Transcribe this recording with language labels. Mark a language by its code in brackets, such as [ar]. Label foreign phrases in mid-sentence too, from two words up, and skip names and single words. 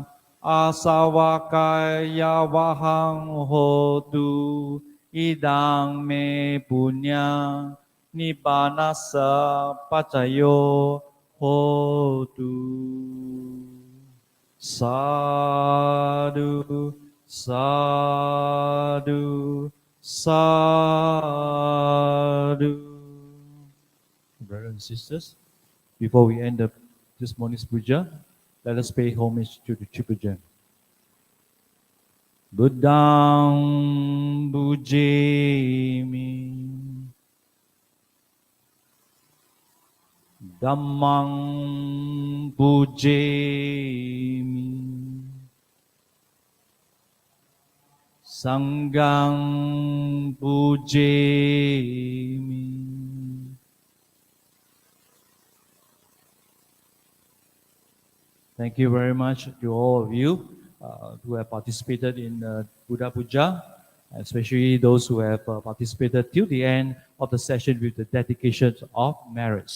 [pi] asawakaya wahang hotu Idang me punyang nibbanasa pacayo hotu Sadhu, sadhu, sadhu. [en] Brothers and sisters, before we end up this morning's puja, let us pay homage to the Triple Gem. [pi] Buddhang bujemi Dhammang pujemi Sanghang pujemi [en] Thank you very much to all of you who have participated in Buddha Puja, especially those who have participated till the end of the session with the dedication of merits.